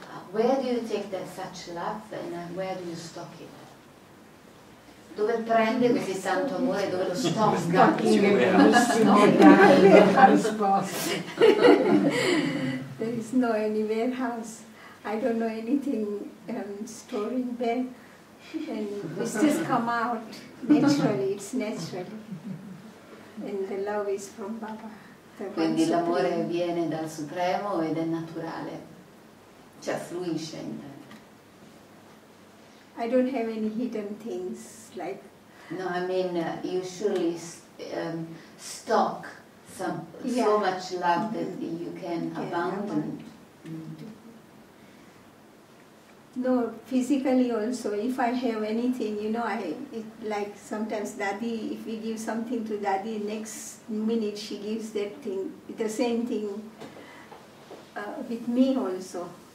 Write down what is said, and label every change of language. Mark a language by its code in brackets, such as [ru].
[en] Where do you take that such love and where do you stock it? [it] Dove prende così tanto amore, dove lo stocca? [en] There is no any warehouse. I don't know anything storing back. And it's just come out naturally, it's natural. And the love is from Baba. [it] Quindi l'amore viene dal Supremo ed è naturale, cioè fluisce in te. [en] I don't have any hidden things like... No, I mean, you surely stock so much love that you can abandon. No, physically also, if I have anything, you know, like sometimes Dadi, if we give something to Dadi, next minute she gives that thing, the same thing with me also.